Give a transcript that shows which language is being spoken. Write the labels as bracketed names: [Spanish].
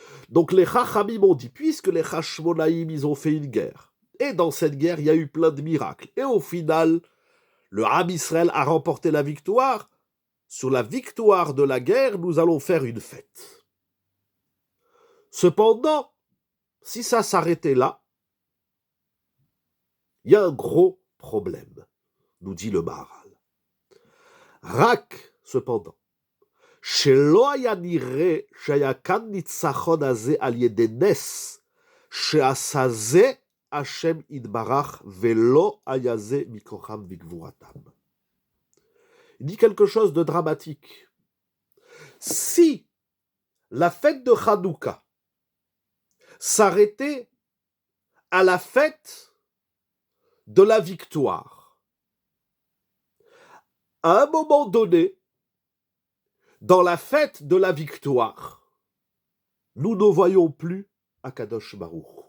[French] Donc les Chachamim ont dit, puisque les Hashmonaïm, ils ont fait une guerre, et dans cette guerre, il y a eu plein de miracles, et au final, le Ham Israël a remporté la victoire. Sur la victoire de la guerre, nous allons faire une fête. Cependant, si ça s'arrêtait là, il y a un gros problème, nous dit le Maharal. [Hebrew] Rak, cependant, שלא היה נראה שהיה כאן ניצחון הזה על ידי נס, שעשה זה השם יתברך, ולא היה זה מכוחם וגבורתם. [French] Il dit quelque chose de dramatique. Si la fête de Hanouka s'arrêtait à la fête de la victoire, à un moment donné, dans la fête de la victoire, nous ne voyons plus Akadosh Baruch.